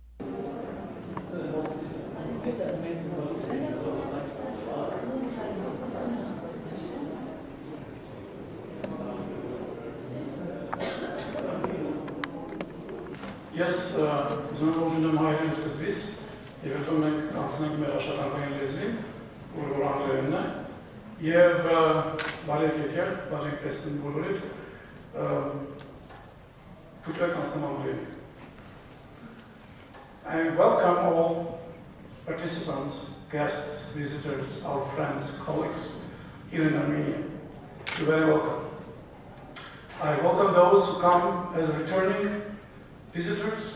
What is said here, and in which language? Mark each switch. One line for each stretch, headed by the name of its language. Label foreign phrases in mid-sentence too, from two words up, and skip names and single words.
Armenian: Ես ուզում եմ հայերեն սկզբից եւ հետո մենք անցնենք մեր աշխատանքային լեզվին, որ անգլերենն է, եւ բարև եկել, բարև տեսնին բոլորիդ, փոքրիկ անցնեմ անգլերեն։
English: I welcome all participants, guests, visitors, our friends, colleagues here in Armenia. You're very welcome. I welcome those who come as returning visitors.